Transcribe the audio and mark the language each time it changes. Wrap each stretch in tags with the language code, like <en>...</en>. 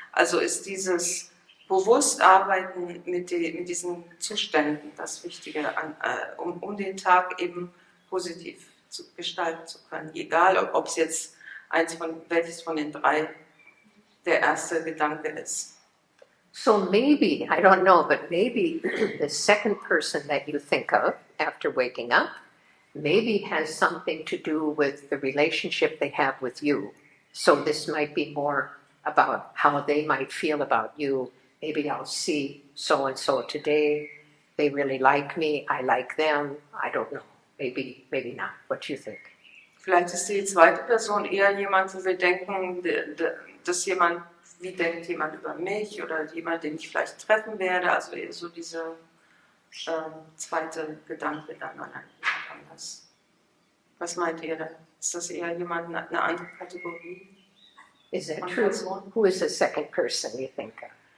<de>Also ist dieses Bewusstarbeiten mit diesen Zuständen das Wichtige, um den Tag eben positiv gestalten zu können. Egal, ob es jetzt welches von den drei der erste Gedanke ist.</de> <en>So maybe, I don't know, but maybe the second person that you think of after waking up, maybe has something to do with the relationship they have with you. So this might be more about how they might feel about you. Maybe I'll see so-and-so today. They really like me. I like them. I don't know. Maybe not. What do you think?</en> <de>Vielleicht ist die zweite Person eher jemand, wo wir denken, dass wie denkt jemand über mich oder jemand, den ich vielleicht treffen werde. Also eher so dieser zweite Gedanke dann an jemand anders. Was meint ihr denn? Ist das eher jemand, eine andere Kategorie?</de> <en>Is that true? Who is the second person you think of?</en>